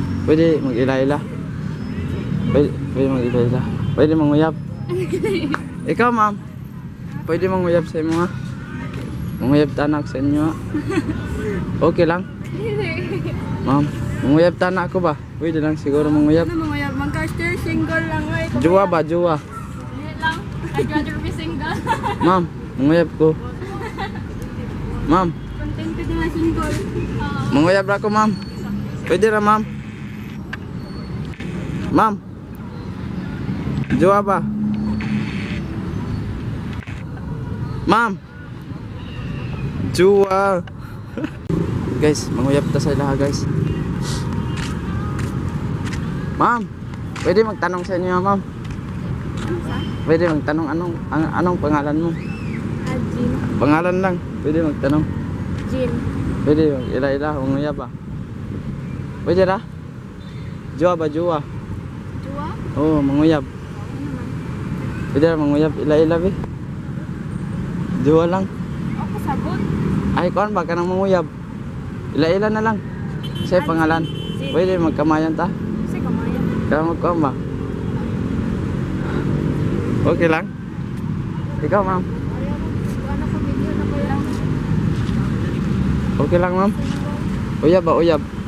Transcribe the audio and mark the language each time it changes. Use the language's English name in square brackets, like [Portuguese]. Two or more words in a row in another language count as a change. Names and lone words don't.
[Cebuano] Pwede mag-ila-ila? Pwede mag-ila-ila? Pwede manguyab? Ikaw ma'am, pwede manguyab sa inyo ha? Manguyab tanak sa inyo ha? Okay lang? Ma'am, manguyab tanak ako ba? Pwede lang siguro manguyab. Ano manguyab? Mag-caster single lang ay. Jowa ba? Jowa? [Filipino] Hindi lang. [English] I'd rather be single. [Cebuano] Ma'am, manguyab ko. Ma'am, Contented na single. manguyab ra ko ma'am. Pwede ra ma'am. Ma'am, jowa ba? Ma'am, jowa. Guys, manguyab ta sa ilaha guys. [Filipino] Ma'am, pwede magtanong sa inyo ma'am? Pwede magtanong anong pangalan mo? Jin. Pangalan lang, pwede magtanong. Jin. [Cebuano] Pwede ila-ila, manguyab ba? Pwede ra? Jowa ba, jowa? Jua? Oo, manguyab. Pwede ra manguyab, ila-ila be. Jowa lang. Ako sabot. Ay, kuan ba ka nang manguyab? Ila-ila na lang. Sa'yo pangalan. Pwede magkamayan ta? [Filipino] Kasi kamayan. [Cebuano] Kaya magkuhan ba? Okay lang? Ikaw ma'am? Ano ko video na ko lang. Okay lang ma'am? Uyab ba, uyab?